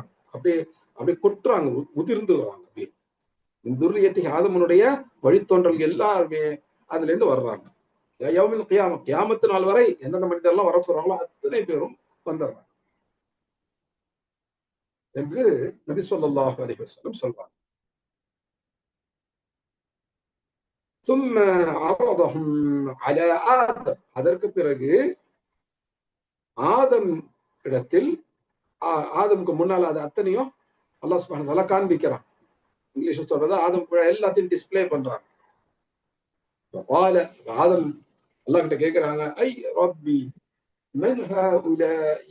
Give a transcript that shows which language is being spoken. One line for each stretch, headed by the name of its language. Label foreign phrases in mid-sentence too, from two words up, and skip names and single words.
Tamil: அப்படியே கொட்டுறாங்க, உதிர்ந்து வர்றாங்க. அப்படியே துர்ரியத்துக்கு ஆதமனுடைய வழித்தோன்றல் எல்லாருமே அதுல இருந்து வர்றாங்க.
Arabic: يوم القيامة,
Tamil: கியாமத்து நாள் வரை எந்தெந்த மனிதர்லாம் வரப்போறாங்களோ அத்தனை பேரும் வந்துடுறாங்க என்று நபி
Arabic: صلى الله عليه وسلم
Tamil: சொல்றாங்க.
Arabic: ثم عرضهم على آدم.
Tamil: அதற்கு பிறகு ஆதம் இடத்தில், ஆதமுக்கு முன்னால் அது அத்தனையும்
Arabic: الله سبحانه و تعالى
Tamil: காண்பிக்கிறான். இங்கிலீஷ் சொல்றது ஆதம் எல்லாத்தையும் டிஸ்ப்ளே பண்றாங்க. ஆதம் அல்லாஹ் கிட்ட கேட்கிறாங்க,
Arabic: أي ربي من هؤلاء.